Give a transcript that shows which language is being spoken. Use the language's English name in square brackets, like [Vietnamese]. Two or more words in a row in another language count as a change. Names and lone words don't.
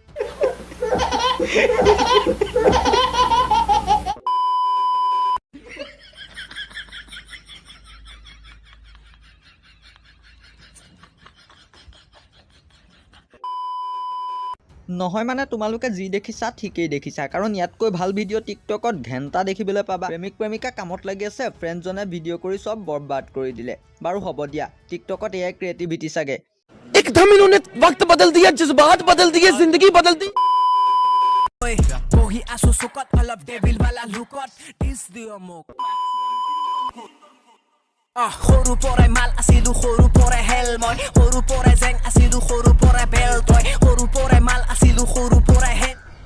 [Assamese] নহয় মানে তোমালোকে যি দেখিছা ঠিকেই দেখিছা, কাৰণ ইয়াতকৈ ভাল ভিডিঅ' টিকটকত ঘেণ্টা দেখিবলৈ পাবা। প্ৰেমিকা কামত লাগি আছে, ফ্ৰেণ্ডজনে ভিডিঅ' কৰি চব বৰবাদ কৰি দিলে। বাৰু হ'ব দিয়া, টিকটকত এয়াই ক্ৰিয়েটিভিটি চাগে। [Hindi] एकदम इन्होंने वक्त बदल दिया, जज्बात बदल दिए, जिंदगी बदल दी। [Assamese] সৰু পৰাই মাল আছিলো, সৰু পৰাই হেল মই, সৰু পৰাই জেং আছিলো, সৰু পৰাই বেল তই, সৰু পৰাই মাল আছিলো, সৰু পৰাই হেল।